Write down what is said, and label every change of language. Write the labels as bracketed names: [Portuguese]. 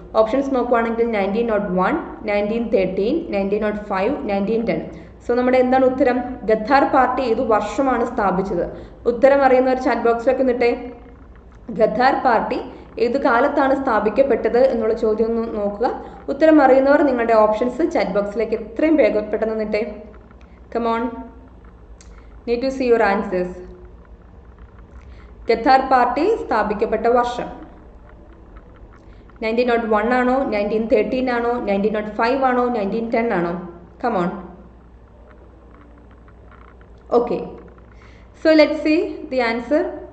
[Malayalam] Options നോക്കുവാണെങ്കിൽ 1901, 1913, 1905, 1910. So നമ്മുടെ എന്താണ് ഉത്തരം? ഗദ്ദാർ പാർട്ടി ഏതു വർഷമാണ് സ്ഥാപിച്ചത്? ഉത്തരം അറിയുന്നവർ ചാറ്റ് ബോക്സിലൊക്കെ നിട്ടേ. ഗദ്ദാർ പാർട്ടി ഏതു കാലത്താണ് സ്ഥാപിക്കപ്പെട്ടത് എന്നുള്ള ചോദ്യം ഒന്ന് നോക്കുക. ഉത്തരം അറിയുന്നവർ നിങ്ങളുടെ ഓപ്ഷൻസ് ചാറ്റ് ബോക്സിലേക്ക് എത്രയും പെട്ടെന്ന് നിട്ടേ. [English] Come on, need to see your answers. [Malayalam] Ghadar party സ്ഥാപിക്കപ്പെട്ട വർഷം 1901 ആണോ, 1913 ആണോ, 1905 ആണോ, 1910 ആണോ? [English] Come on. Okay, so let's see the answer.